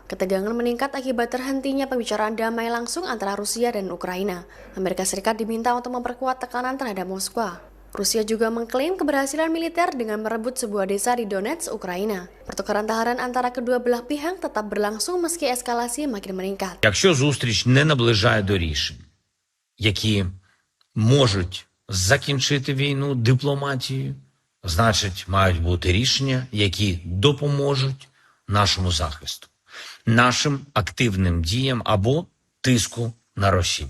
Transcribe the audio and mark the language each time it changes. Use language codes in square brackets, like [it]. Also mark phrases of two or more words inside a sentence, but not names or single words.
[id] Ketegangan meningkat akibat terhentinya pembicaraan damai langsung antara Rusia dan Ukraina. Amerika Serikat diminta untuk memperkuat tekanan terhadap Moskwa. Rusia juga mengklaim keberhasilan militer dengan merebut sebuah desa di Donetsk, Ukraina. Pertukaran tahanan antara kedua belah pihak tetap berlangsung meski eskalasi makin meningkat. [uk] Якщо зустріч не наближає до рішень, які можуть закінчити війну дипломатією, значить мають бути рішення, які допоможуть нашому захисту, нашим активним діям або тиску на Росію.